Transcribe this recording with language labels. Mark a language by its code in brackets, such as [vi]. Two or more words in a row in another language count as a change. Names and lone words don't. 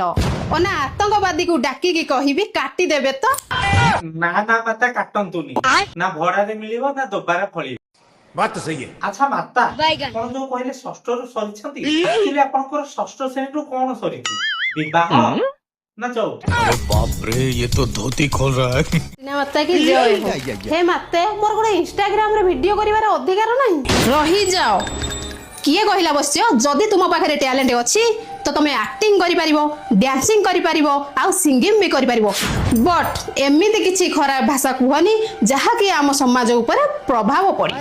[or] ନା ଆତଙ୍କବାଦୀକୁ ଡାକିକି କହିବି କାଟିଦେବେ ତ। ନା ନା ମାତା କାଟନ୍ତୁନି, ନା ଭଡାରେ ମିଳିବ ନା ଦୋବାରା ଫଳିବ। ଆଚ୍ଛା ମାତା, ଆପଣ ଯୋଉ କହିଲେ ଷଷ୍ଠରୁ ସରିଛନ୍ତି, ଆକ୍ଚୁଆଲି ଆପଣଙ୍କର ଷଷ୍ଠ ଶ୍ରେଣୀରୁ କଣ ସରିଛି, ବିବାହ ନା ଚଉଥ? [hi] बाप रे, ये तो धोती खोल रहा है। माता की जय हो। [or] ହେ ମାତେ, ମୋର ଗୋଟେ ଇନଷ୍ଟାଗ୍ରାମରେ ଭିଡିଓ କରିବାର ଅଧିକାର ନାହିଁ? ରହିଯାଅ। କିଏ କହିଲା ବସିଛ? ଯଦି ତୁମ ପାଖରେ ଟ୍ୟାଲେଣ୍ଟ ଅଛି ତ ତମେ ଆକ୍ଟିଂ କରିପାରିବ, ଡ୍ୟାନ୍ସିଂ କରିପାରିବ ଆଉ ସିଙ୍ଗିଂ ବି କରିପାରିବ, ବଟ୍ ଏମିତି କିଛି ଖରାପ ଭାଷା କୁହନି ଯାହାକି ଆମ ସମାଜ ଉପରେ ପ୍ରଭାବ ପଡ଼ିବ।